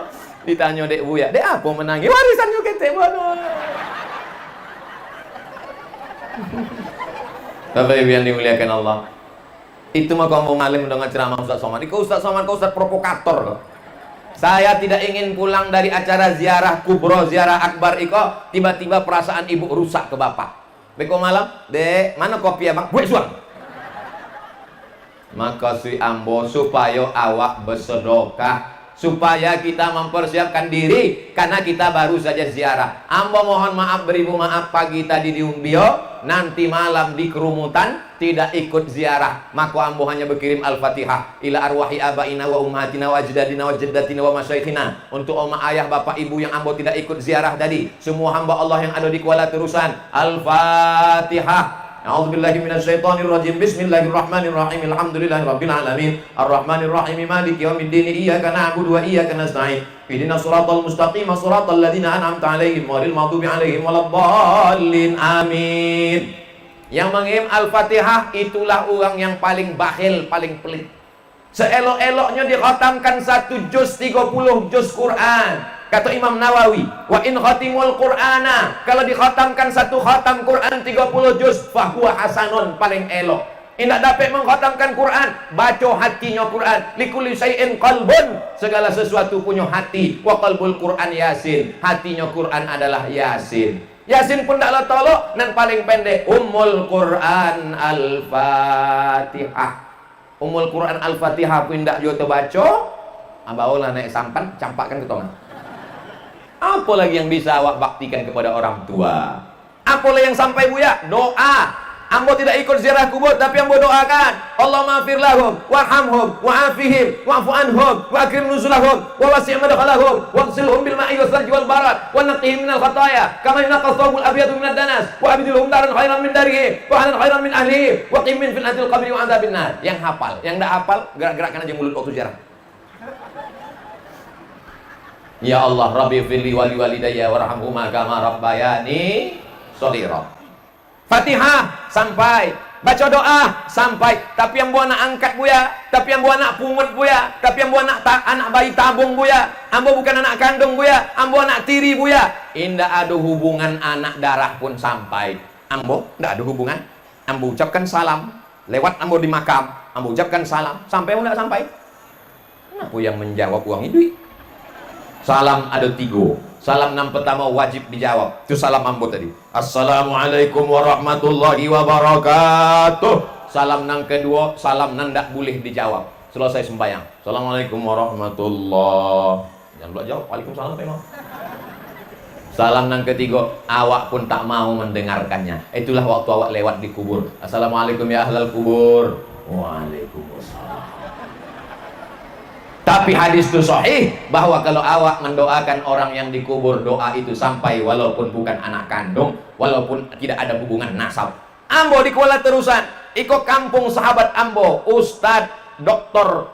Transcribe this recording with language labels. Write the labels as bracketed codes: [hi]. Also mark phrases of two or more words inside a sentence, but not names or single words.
[id] Ditanya dek Buya, dek apa menangis? Warisan juga kita bodoh. Bapak Ibu yang dimuliakan Allah, itu mah kamu ngalim dengan ceramah Ustaz Somad. Kau Ustaz Somad, kau Ustaz provokator. Saya tidak ingin pulang dari acara ziarah kubro, ziarah akbar iko, tiba-tiba perasaan ibu rusak ke bapak. [min] Beko malam, dek, mana kopi abang? [id] Buat suang. Maka si ambo supaya awak bersedekah, supaya kita mempersiapkan diri, karena kita baru saja ziarah. Ambo mohon maaf, beribu maaf, pagi tadi di Umbio, nanti malam di kerumutan tidak ikut ziarah, maka ambo hanya berkirim Al-Fatihah [ar] إلى أرواح آبائنا وأمهاتنا وأجدادنا وجداتنا ومشايخنا, [id] untuk oma ayah bapak ibu yang ambo tidak ikut ziarah tadi, semua hamba Allah yang ada di Kuala Terusan. Al-Fatihah. [ar] أعوذ بالله من الشيطان الرجيم. بسم الله الرحمن الرحيم. الحمد لله رب العالمين. الرحمن الرحيم. مالك يوم الدين. إياك نعبد وإياك نستعين. اهدنا الصراط المستقيم، صراط الذين أنعمت عليهم غير المغضوب عليهم ولا الضالين. Amin. [id] Yang mengirim Al-Fatihah itulah orang yang paling bakhil, paling pelit. Seelok-eloknya dikhatamkan 1 juz 30 juz Quran. Kata Imam Nawawi, [ar] وإن خاتم القرآن, [id] kalau dikhatamkan 1 khatam Quran 30 juz, [ar] فهو حسن, [id] paling elok. Tidak dapat mengkhatamkan Quran, baca hatinya Quran. [ar] لكل شيء قلب, [id] segala sesuatu punya hati. [ar] وقلب القرآن [id] Yasin, hatinya Quran adalah Yasin. Yasin pun tak tolok, dan paling pendek [ar] أم القرآن [id] Al-Fatihah. [ar] أم القرآن [id] Al-Fatihah pun tak juga baca, abaolah naik sampan, campakkan ke tongan. Apa lagi yang bisa awak baktikan kepada orang tua? Apalah yang sampai Buya? Doa. Ambo tidak ikut ziarah kubur, tapi ambo doakan, [ar] اللهم اغفر لهم وارحمهم وعافهم واعف عنهم وأكرم نزلهم ووسع مدخلهم واغسلهم بالماء والثلج والبرد ونقهم من الخطايا كما ينقى الثوب الأبيض من الدنس وأبدلهم دارا خيرا من داره وأهلا خيرا من أهله وقِ من فتنة القبر وعذاب النار. [id] Yang hafal, yang tidak hafal gerak-gerakkan aja mulut waktu ziarah. [ar] يا الله، رب اغفر لي ولوالدي وارحمهما كما ربياني صغيرا. [id] Fatihah sampai, baca doa sampai, tapi yang buat anak angkat Buya, tapi yang buat anak pungut Buya, tapi yang buat anak bayi tabung Buya, ambo bukan anak kandung Buya, ambo anak tiri Buya. Indah ada hubungan anak darah pun sampai. Ambo tidak ada hubungan. Ambo ucapkan salam lewat ambo di makam, ambo ucapkan salam sampai atau tidak sampai? Kenapa yang menjawab uang itu? Salam ada 3. Salam yang pertama wajib dijawab. Itu salam ambo tadi. [ar] السلام عليكم ورحمة الله وبركاته. [id] Salam yang kedua, salam yang tidak boleh dijawab. Selesai sembahyang. [ar] السلام عليكم ورحمة الله. [id] Jangan lupa jawab. Waalaikumsalam memang. Salam yang ketiga, awak pun tak mau mendengarkannya. Itulah waktu awak lewat di kubur. [ar] السلام عليكم يا أهل القبور. وعليكم السلام. [id] Tapi hadis itu sahih bahwa kalau awak mendoakan orang yang dikubur, doa itu sampai walaupun bukan anak kandung, walaupun tidak ada hubungan nasab. Ambo di Kuala Terusan, ikut kampung sahabat Ambo, Ustadz Dr.